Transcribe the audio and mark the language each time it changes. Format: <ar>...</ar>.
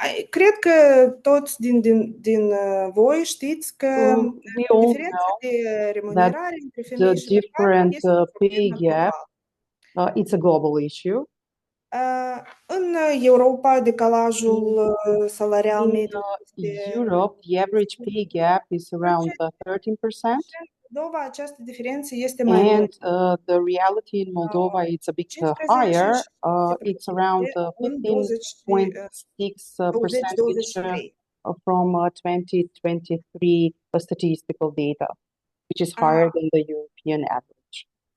<ro>Cred că toți din voi știți că diferența de remunerare între femei și bărbați este o problemă globală.</ro> <en>It's a global issue.</en> <ro>În Europa, decalajul salarial mediu este...</ro> <en>Europe, the average pay gap is around 13%.</en> <ro>Moldova, această diferență este mai mare.</ro> <en>And the reality in Moldova, it's a bit higher. It's around 15.6% from 2023 statistical data, which is higher than the European average.</en>